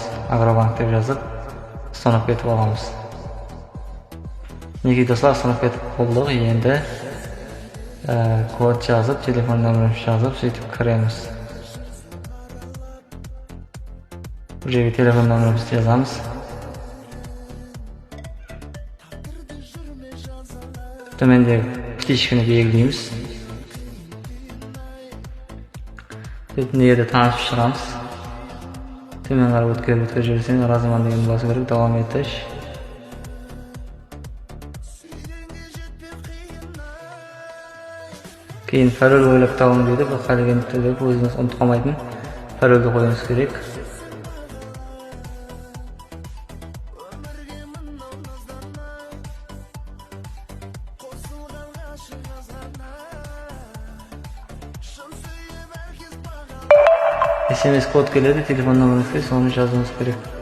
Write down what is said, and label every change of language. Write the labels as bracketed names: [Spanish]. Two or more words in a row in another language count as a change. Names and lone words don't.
[Uzbek] Agrobank deb yozib, ustanobga etib olamiz. Nega do'stlar ustanobga etib bo'ldik, endi kod yozib, telefon nomerimizni yozib, сөйтib kiramiz. Bu yerga telefon nomerimizni yozamiz. [Kazakh] Төменде птичканы белгілейміз. Бұл жерде танысып шығамыз. Төмен қарап өткізіп жіберсең, разыман деген басу керек, [Uzbek] давам етіш. [Kazakh] Кейін пароль ойлап табыңыз дейді. Бұл қалеген түрде өзіңіз ұмытып қалмайтын парольді қоюыңыз керек. [Uzbek] SMS kod keladi, telefon nomeringizni so'ng yozishingiz kerak.